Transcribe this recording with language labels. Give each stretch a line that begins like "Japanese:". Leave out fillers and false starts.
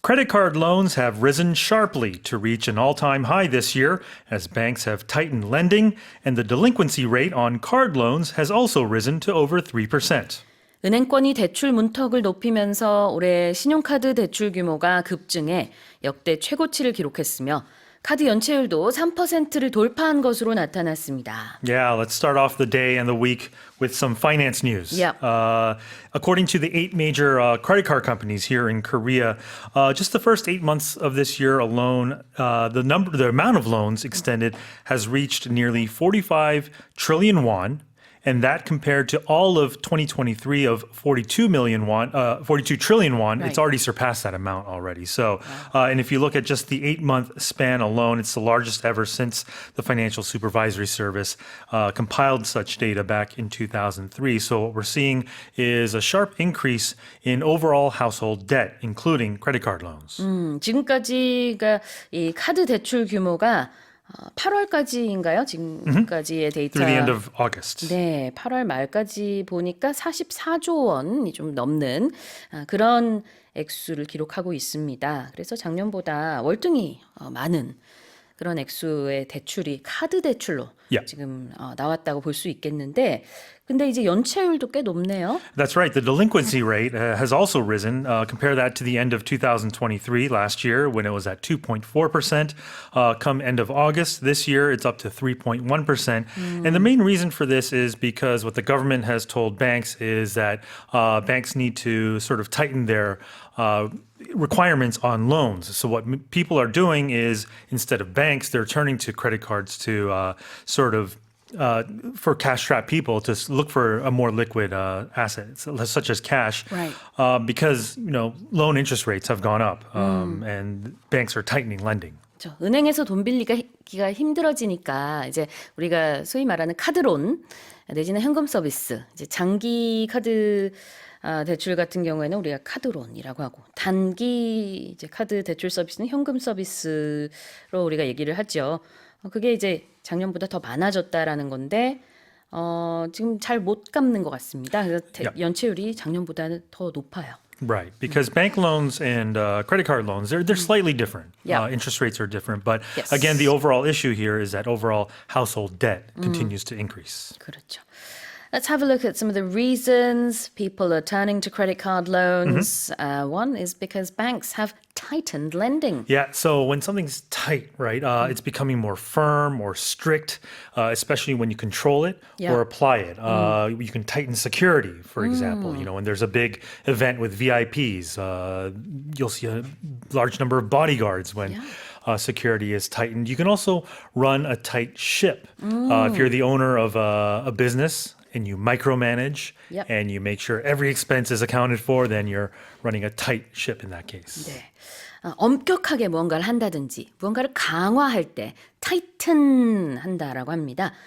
English: Credit card loans have risen sharply to reach an all-time high this year as banks have tightened lending, and the delinquency rate on card loans has also risen to over 3%.
Korean: 은행권이 대출 문턱을 높이면서 올해 신용카드 대출 규모가 급증해 역대 최고치를 기록했으며 카드 연체율도 3%를 돌파한 것으로 나타났습니다.
English: Yeah, let's start off the day and the week with some finance news. Yep. According to the 8 major credit card companies here in Korea, just the first 8 months of this year alone, the amount of loans extended has reached nearly 45 trillion won. And that compared to all of 2023 of 42 trillion won, Right. it's already surpassed that amount already. So, and if you look at just the 8-month span alone, it's the largest ever since the Financial Supervisory Service compiled such data back in 2003. So what we're seeing is a sharp increase in overall household debt, including credit card loans.
Korean: 지금까지가 이 카드 대출 규모가 8월까지인가요? 지금까지의 데이터.
English: Through the end of August.
Korean: 네, 8월 말까지 보니까 44조 원이 좀 넘는 그런 액수를 기록하고 있습니다. 그래서 작년보다 월등히 많은 그런 액수의 대출이 카드 대출로
English: Yeah.
Korean: 지금 나왔다고 볼 수 있겠는데, 근데 이제 연체율도 꽤 높네요.
English: That's right. The delinquency rate has also risen. Compare that to the end of 2023 last year when it was at 2.4%. Come end of August this year, it's up to 3.1%. And the main reason for this is because what the government has told banks is that banks need to sort of tighten their requirements on loans. So what people are doing is instead of banks, they're turning to credit cards to sort of for cash-strapped people to look for a more liquid asset, such as cash, Right. because loan interest rates have gone up, and banks are tightening lending.
Korean: 그렇죠. 은행에서 돈 빌리기가 힘들어지니까 이제 우리가 소위 말하는 카드론 내지는 현금 서비스, 이제 장기 카드 대출 같은 경우에는 우리가 카드론이라고 하고 단기 이제 카드 대출 서비스는 현금 서비스로 우리가 얘기를 하죠. 그게 이제 작년보다 더 많아졌다라는 건데 지금 잘 못 갚는 것 같습니다. 그래서 연체율이 작년보다는 더 높아요.
English: Right, because bank loans and credit card loans, they're slightly different. Yeah. Interest rates are different. But Yes. again, the overall issue here is that overall household debt continues to increase.
Korean: 그렇죠.
English: Let's have a look at some of the reasons people are turning to credit card loans. One is because banks have tightened lending. Yeah, so when something's tight, right, it's becoming more firm, more strict, especially when you control it Yeah. or apply it. You can tighten security, for example. When there's a big event with VIPs, you'll see a large number of bodyguards when security is tightened. You can also run a tight ship. If you're the owner of a business, and you micromanage Yep. and you make sure every expense is accounted for, then you're running a tight ship in that case.
Korean: 네. 엄격하게 무언가를 한다든지 무언가를 강화할 때 tighten 한다라고 합니다.